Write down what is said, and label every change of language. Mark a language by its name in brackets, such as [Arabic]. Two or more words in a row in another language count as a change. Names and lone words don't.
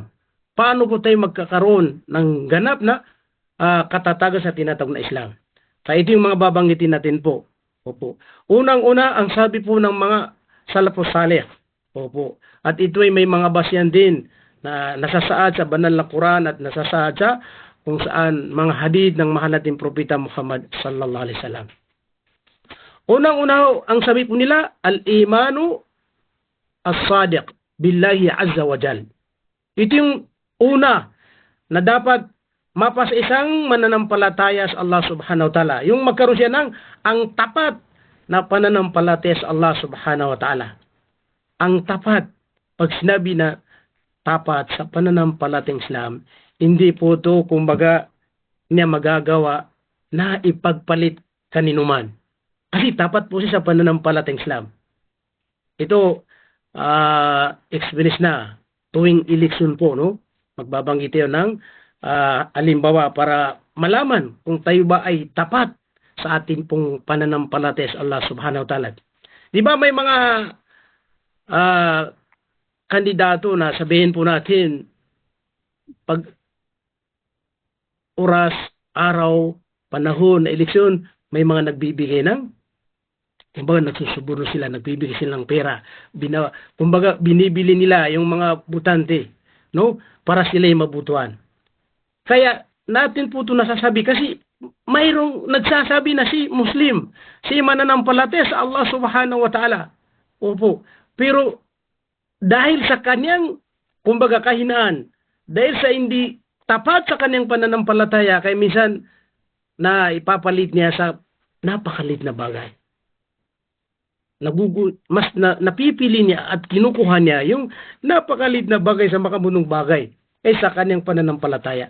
[Filipino] Paano po tayo magkakaroon ng ganap na katatagan sa tinatawag na Islam? Kaya ito yung mga babanggitin natin po. Opo. Unang-una, ang sabi po ng mga [Arabic] السلف الصالح. [Filipino] Opo. At ito ay may mga basyan din na nasasaad sa banal na Quran at nasasaad sa kung saan mga hadith ng mahal nating propeta Muhammad [Arabic] صلى الله عليه وسلم. [Filipino] Unang-una, ang sabi po nila, [Arabic] الإيمان الصادق بالله عز وجل. [Filipino] Ito yung una na dapat mapa sa isang mananampalataya sa Allah [Arabic] سبحانه وتعالى. [Filipino] Yung magkaroon siya ng ang tapat na pananampalataya sa Allah [Arabic] سبحانه وتعالى. [Filipino] Ang tapat, pag sinabi na tapat sa pananampalatayang Islam, hindi po ito kumbaga niya magagawa na ipagpalit kaninuman. Kasi tapat po siya sa pananampalatayang Islam. Ito, experience na tuwing eleksyon po, no? Magbabanggit tayo ng halimbawa para malaman kung tayo ba ay tapat sa ating pong pananampalataya sa Allah [Arabic] سبحانه وتعالى. [Filipino] Di ba may mga kandidato na sabihin po natin pag oras, araw, panahon na eleksyon, may mga nagbibigay ng kumbaga nagsusuborno sila, nagbibigay sila ng pera. Kumbaga binibili nila yung mga butante, no? Para sila yung mabutuan. Kaya natin po ito nasasabi kasi mayroong nagsasabi na si Muslim, si mananampalataya sa Allah [Arabic] سبحانه وتعالى. [Filipino] Opo. Pero dahil sa kanyang kumbaga kahinaan, dahil sa hindi tapat sa kanyang pananampalataya, kaya minsan na ipapalit niya sa napakalit na bagay. Napipili niya at kinukuha niya yung napakalit na bagay sa makamunong bagay sa kanyang pananampalataya.